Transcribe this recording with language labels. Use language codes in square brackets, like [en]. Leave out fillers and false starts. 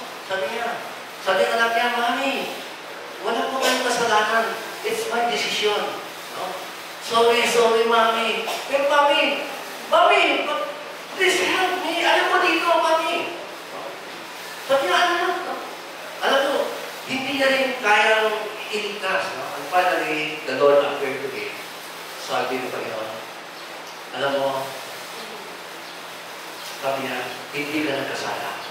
[tl] Sabi ng anak niya, Mami, wala po kayong kasalanan. [en] It's my decision. No? Sorry, Mami. Pero Mami, please help me. [tl] Alam mo dito, Mami. No? Sabi niya, alam mo, hindi niya rin kayang iligtas. No? [en] And finally, the Lord appeared to me. [tl] Sabi ng Panginoon, alam mo, sabi niya, hindi ka nagkasala.